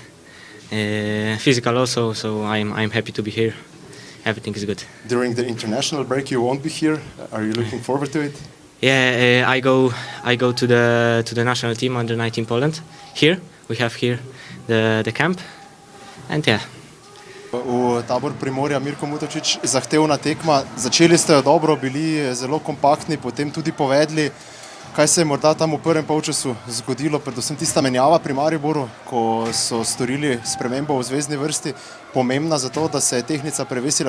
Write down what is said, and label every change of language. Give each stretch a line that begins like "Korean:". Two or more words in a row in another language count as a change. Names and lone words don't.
English: Physical also, so I'm happy to be here. Everything is good. During the international break, you won't be here. Are you looking forward to it? Yeah, I go to the national team under 19 Poland. Here we have here the camp, and yeah.
Slovenian: V Tabor Primorja, Mirko Mutočič, zahtevna tekma. Začeli ste jo dobro, bili zelo kompaktni, potem tudi povedli. Kaj se je morda tam v prvem polčasu zgodilo, predvsem tista menjava pri Mariboru, ko so storili spremembo v zvezni vrsti, pomembna za to, da se je tehnica prevesila?